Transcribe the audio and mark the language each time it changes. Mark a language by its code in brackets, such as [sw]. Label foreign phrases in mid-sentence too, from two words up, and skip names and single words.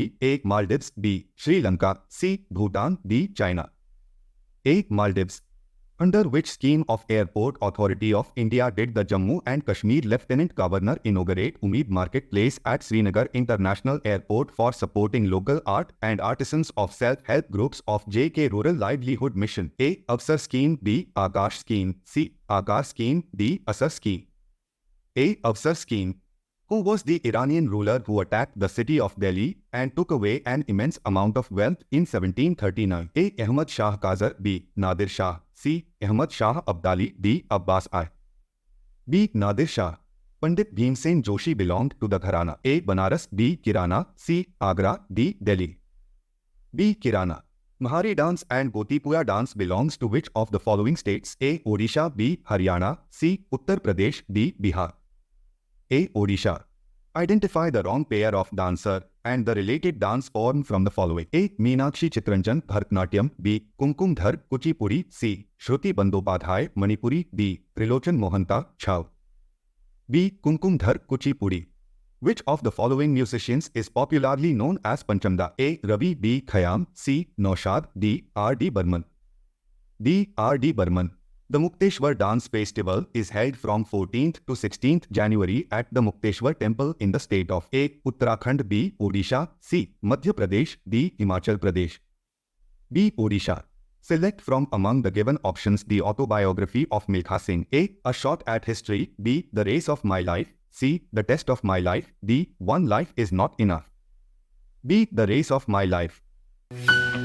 [en] A. Maldives, B. Sri Lanka, C. Bhutan, D. China. A. Maldives. Under which scheme of Airport Authority of India did the Jammu and Kashmir Lieutenant Governor inaugurate Umeed Marketplace at Srinagar International Airport for supporting local art and artisans of self-help groups of JK Rural Livelihood Mission? A. Avsar Scheme, B. Akash Scheme, C. Akash Scheme, D. Asar Scheme. A. Avsar Scheme. Who was the Iranian ruler who attacked the city of Delhi and took away an immense amount of wealth in 1739? A. Ahmad Shah Kazar, B. Nadir Shah, C. Ahmad Shah Abdali, D. Abbas I. B. Nadir Shah. Pandit Bhimsen Joshi belonged to the Gharana. A. Banaras, B. Kirana, C. Agra, D. Delhi. B. Kirana. Mahari dance and Gotipuya dance belongs to which of the following states? A. Odisha, B. Haryana, C. Uttar Pradesh, D. Bihar. A. Odisha. Identify the wrong pair of dancer and the related dance form from the following. A. Meenakshi Chitranjan Bharatnatyam, B. Kumkumdhar Kuchipudi, C. Shruti Bandyopadhyay Manipuri, D. Trilochan Mohanta Chhav. B. Kumkumdhar Kuchipudi. Which of the following musicians is popularly known as Panchamda? A. Ravi B. Khayyam, C. Naushad, D. R. D. Burman. D. R. D. Burman. The Mukteshwar Dance Festival is held from 14th to 16th January at the Mukteshwar Temple in the state of A. Uttarakhand, B. Odisha, C. Madhya Pradesh, D. Himachal Pradesh. B. Odisha. Select from among the given options the autobiography of Milkha Singh. A. A Shot at History, B. The Race of My Life, C. The test of my life. D. One life is not enough. B. The race of my life.